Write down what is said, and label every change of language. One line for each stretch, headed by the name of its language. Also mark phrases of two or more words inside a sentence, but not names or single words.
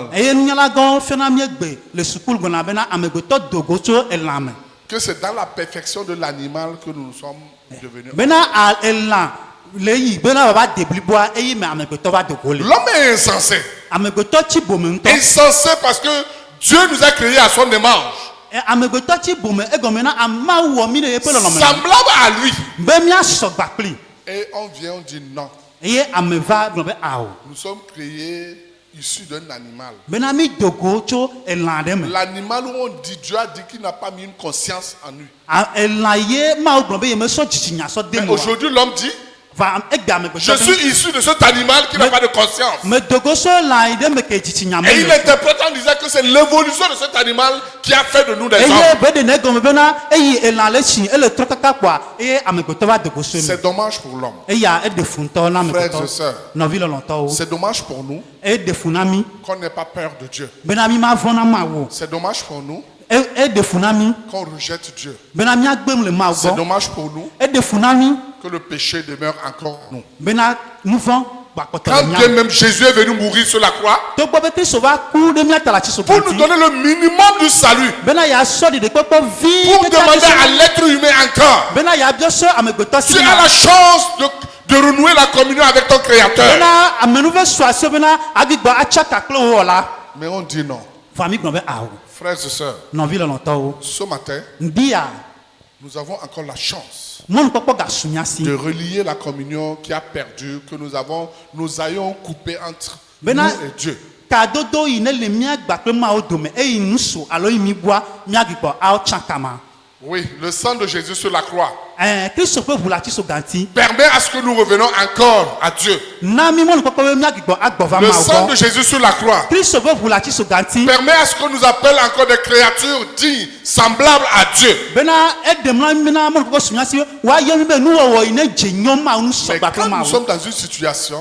Ewe: eye nunyalagãwo fiana míegbe le sukulu gbɔna bena amegbetɔ dogo tso elã me
French: Que c'est dans la perfection de l'animal que nous sommes devenus.
Ewe: bena elã le yi bena wòava de bliboa eye me amegbetɔ va dogo le
French: L'homme est insensé.
Ewe: amegbetɔ tsi bome ŋutɔ
French: Insensé parce que Dieu nous a créés à son image.
Ewe: amegbetɔ tsi bome egɔme na amawu wɔ mí ɖe yeƒe lɔlɔme
French: Semblable à lui.
Ewe: be míasɔ gba kpli
French: Et on vient, on dit non.
Ewe: eye ame va gblɔ be awɔ
French: Nous sommes créés issus d'un animal.
Ewe: bena mí dogo tso elã ɖe me
French: L'animal où on dit, Dieu a dit qu'il n'a pas mis une conscience en lui.
Ewe: elã ye mawu gblɔ be yemesɔ dzitsinya sɔ de
French: Mais
Ewe: me wa
French: aujourd'hui, l'homme dit,
Ewe: va egbe
French: je
Ewe: amegbetɔ
French: suis issu de cet animal qui n'a pas de conscience.
Ewe: me dogo so elã yi ɖe me ke dzitsinya me
French: Et il
Ewe: le
French: interprète en disant que c'est l'évolution de cet animal qui a fait de nous des
Ewe: eye
French: hommes.
Ewe: be de ne gɔme bena eyi elã le tsi ele trɔ kaka kpɔa eye amegbetɔ va dogo so me
French: C'est dommage pour l'homme.
Ewe: eya eɖe fu ŋutɔ na
French: Frères et
Ewe: amegbetɔ
French: sœurs,
Ewe: nɔvi lɔlɔtɔwo
French: c'est dommage pour nous
Ewe: eɖe fu na mí
French: qu'on n'ait pas peur de Dieu.
Ewe: bena mí ma vɔ̃ na mawu o
French: C'est dommage pour nous
Ewe: eɖe fu na mí
French: qu'on rejette Dieu.
Ewe: bena míagbem le mawu
French: C'est
Ewe: gbɔ
French: dommage pour nous
Ewe: eɖe fu na mí
French: que le péché demeure encore en nous.
Ewe: bena nu vɔ̃ gbakpɔtɔ
French: Quand
Ewe: le
French: bien
Ewe: mía
French: même Jésus est venu mourir sur la croix
Ewe: togbɔ be kristu va ku ɖe míata le atsi
French: pour nous
Ewe: soganti
French: donner le minimum du salut,
Ewe: bena yeasɔ ɖiɖikpɔkpɔ vi
French: pour
Ewe: ɖeka
French: demander
Ewe: ɖe
French: à
Ewe: si
French: l'être humain encore,
Ewe: bena yeabiɔ so amegbetɔ si
French: tu as
Ewe: ma
French: la chance de renouer la communion avec ton Créateur.
Ewe: bena amenuve su asi bena agbigbɔ atsaka kple wo wɔ la
French: Mais on dit non.
Ewe: va mi gblɔ be awɔ
French: Frères et sœurs,
Ewe: nɔvi lɔlɔtɔwo
French: ce matin,
Ewe: ndia
French: nous avons encore la chance
Ewe: mɔnukpɔkpɔ gasu mía si
French: de relier la communion qui a perdu, que nous ayons coupé entre
Ewe: Bena-
French: nous et Dieu.
Ewe: kadodo yi ne le mía gba kple mawo dome eye nu so alo yi mi bua mía gbigbɔ awo tsã kama
French: Oui, le sang de Jésus sur la croix
Ewe: kristu ƒe ʋu le atsi soganti
French: permet à ce que nous revenons encore à Dieu.
Ewe: na mi mɔnukpɔkpɔ be mía gbigbɔ agbɔ va
French: Le
Ewe: mawo
French: sang de
Ewe: gbɔ
French: Jésus sur la croix
Ewe: kristu ƒe ʋu le atsi soganti
French: permet à ce qu'on nous appelle encore des créatures dignes, semblables à Dieu.
Ewe: bena eɖem na mi na mɔnukpɔkpɔ su mía si woayɔ mi be nuwɔwɔ yi ne dze nyɔ mawo nu
French: Mais
Ewe: sɔgba
French: quand
Ewe: kple
French: nous
Ewe: mawo
French: sommes dans une situation